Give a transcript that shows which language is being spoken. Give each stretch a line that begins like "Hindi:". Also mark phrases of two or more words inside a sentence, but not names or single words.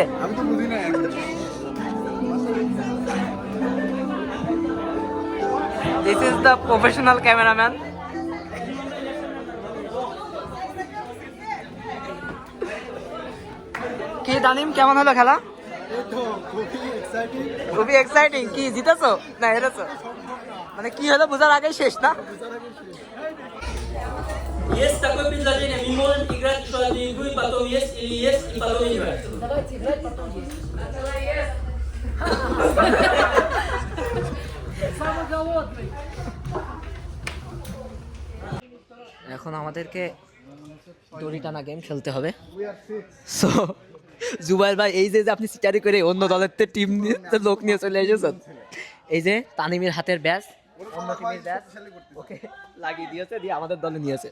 Bangla: আমি তো বুঝি না।
English: This is the professional cameraman.
Bangla: কি তানিম, কেমন হলো খেলা? খুবই এক্সাইটিং। কি জিতেছো না হেরেছো? মানে কি হলো বোঝার আগেই শেষ না?
Russian: Есть такое предложение, мы можем играть еще одну игру, и потом есть, или есть, и потом играть.
Bangla: এখন আমাদেরকে দড়ি টানা গেম খেলতে হবে। সো জুবাইর ভাই, এই যে আপনি সিটারি করে অন্য দলের টিম নিয়ে লোক নিয়ে চলে এসেছেন, এই যে তানিমের হাতের ব্যাস অন্য টিমের ব্যাস ওকে লাগিয়ে দিয়েছে, দিয়ে আমাদের দলে নিয়েছে।